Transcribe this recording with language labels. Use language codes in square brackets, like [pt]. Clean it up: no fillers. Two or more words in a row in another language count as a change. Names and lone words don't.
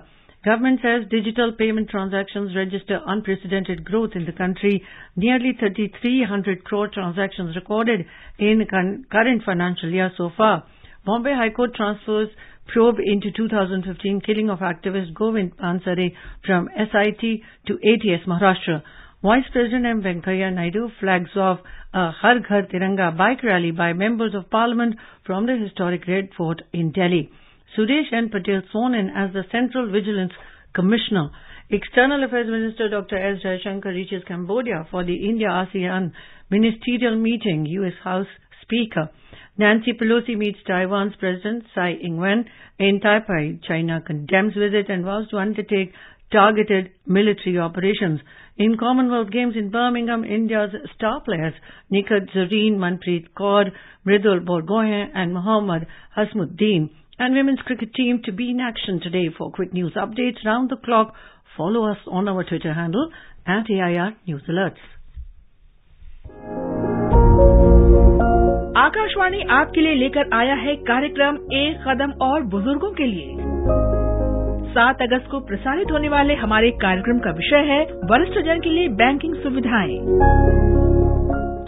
[en] Government says digital payment transactions register unprecedented growth in the country. Nearly 3,300 crore transactions recorded in current financial year so far. Bombay High Court transfers probe into 2015 killing of activist Govind Pansare from SIT to ATS Maharashtra. Vice President M. Venkaiah Naidu flags off a Har Ghar Tiranga bike rally by members of Parliament from the historic Red Fort in Delhi. Suresh N. Patel sworn in as the Central Vigilance Commissioner. External Affairs Minister Dr. S. Jaishankar reaches Cambodia for the India-ASEAN Ministerial Meeting. U.S. House Speaker Nancy Pelosi meets Taiwan's President Tsai Ing-wen in Taipei. China condemns visit and vows to undertake targeted military operations. In Commonwealth Games in Birmingham, India's star players Nikhar Zareen, Manpreet Kaur, Mridul Borgohain and Mohammad Hasmuddin and women's cricket team to be in action today. For quick news updates round the clock, follow us on our Twitter handle @AIR News Alerts. [hi] आकाशवाणी आपके लिए लेकर आया है कार्यक्रम एक कदम और बुजुर्गों के लिए। 7 अगस्त को प्रसारित होने वाले हमारे कार्यक्रम का विषय है वरिष्ठ जन के लिए बैंकिंग सुविधाएं।